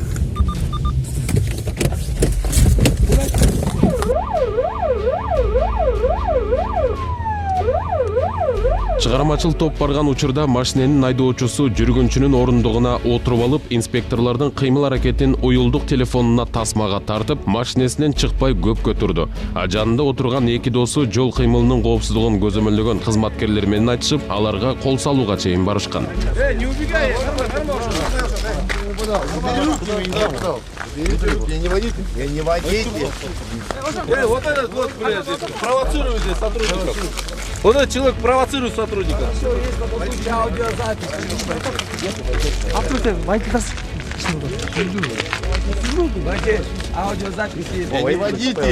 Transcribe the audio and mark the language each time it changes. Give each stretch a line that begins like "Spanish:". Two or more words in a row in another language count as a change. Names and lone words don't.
Kyrgyz: Чыгармачыл топ барган учурда машиненин айдоочусу жүргүнчүнүн орундугуна отуруп алып, инспекторлордун кыймыл аракетин уюлдук телефонуна тасмага тартып, машинесинен чыкпай көпкө турду. А жанында отурган эки досу жол кыймылынын коопсуздугун көзөмөлдөгөн кызматкерлер менен айтышып, аларга кол салууга чейин барышкан.
Russian: Не убегай, Я не водитель. Я не водитель. вот этот вот, блядь, провоцирует здесь сотрудников. Вот этот человек провоцирует сотрудников. Я не водитель.